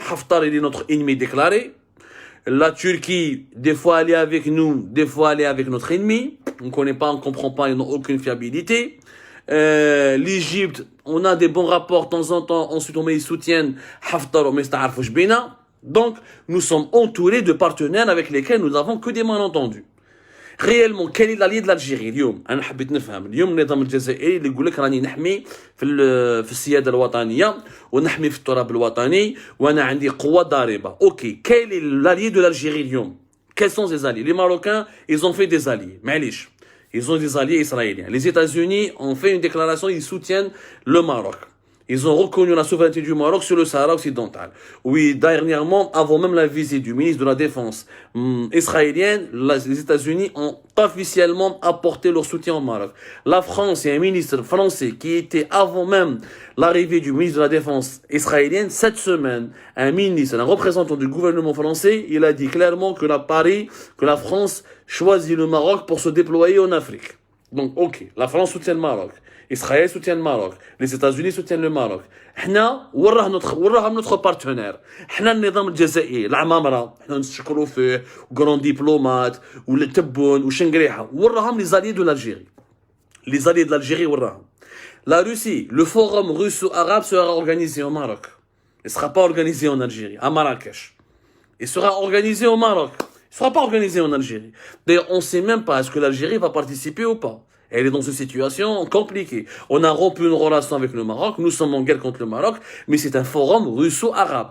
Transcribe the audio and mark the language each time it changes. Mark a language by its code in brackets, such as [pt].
[fr] Haftar, il est notre ennemi déclaré. La Turquie, des fois elle est avec nous, des fois elle est avec notre ennemi. On connaît pas, on comprend pas, ils n'ont aucune fiabilité. L'Égypte, on a des bons rapports de temps en temps, ensuite ils soutiennent Haftar ou Mesta'arfouch Bina. Donc, nous sommes entourés de partenaires avec lesquels nous n'avons que des malentendus. Réellement, quel est l'allié de l'Algérie [ar] اليوم؟ أنا حبيت نفهم اليوم النظام الجزائري اللي يقول لك راني نحمي في السيادة الوطنية ونحمي في التراب الوطني وأنا عندي قوة ضاربة. [fr] Ok, quel est l'allié de l'Algérie [ar] اليوم? [fr] Quels sont ses alliés? Les Marocains, ils ont fait des alliés. [ar] معليش. [fr] Ils ont des alliés israéliens. Les États-Unis ont fait une déclaration, ils soutiennent le Maroc. Ils ont reconnu la souveraineté du Maroc sur le Sahara occidental. Oui, dernièrement, avant même la visite du ministre de la Défense israélienne, les États-Unis ont officiellement apporté leur soutien au Maroc. La France, il y a un ministre français qui était avant même l'arrivée du ministre de la Défense israélienne, cette semaine, un ministre, un représentant du gouvernement français, il a dit clairement que la France choisit le Maroc pour se déployer en Afrique. Donc, ok, la France soutient le Maroc. Israël soutient le Maroc. Les États-Unis soutiennent le Maroc. [ar] احنا وراهم [fr] notre partenaire. [ar] احنا النظام الجزائري العمامرة احنا نشكروا فيه [fr] وغران ديبلومات [ar] والتبون وشنقريحة وراهم [fr] les alliés de l'Algérie. Les alliés de l'Algérie [ar] وراهم. [fr] La Russie, le forum russo-arabe sera organisé au Maroc. Il ne sera pas organisé en Algérie, à Marrakech. Il sera organisé au Maroc. Il ne sera pas organisé en Algérie. D'ailleurs, on ne sait même pas est-ce que l'Algérie va participer ou pas. Elle est dans une situation compliquée. On a rompu une relation avec le Maroc, nous sommes en guerre contre le Maroc, mais c'est un forum russo-arabe.